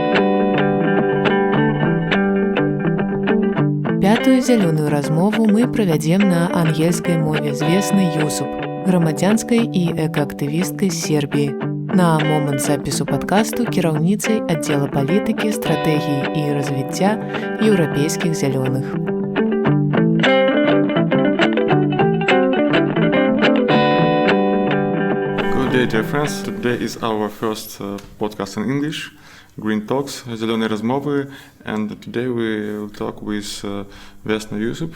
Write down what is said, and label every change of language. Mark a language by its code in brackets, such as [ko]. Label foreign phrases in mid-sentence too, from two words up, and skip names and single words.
[be] Пятую зялёную размову мы правядзем на ангельскай мове з Веснай Юсуп, грамадзянскай і экаактывісткай з Сербіі. На момант запісу падкасту кіраўніцай аддзела палітыкі, стратэгіі і развіцця Еўрапейскіх Зяленых. [en] Good day, dear friends. Today is our first podcast in English, Green Talks, Зялёные Размовы, and today we will talk with Веснай Юсуп.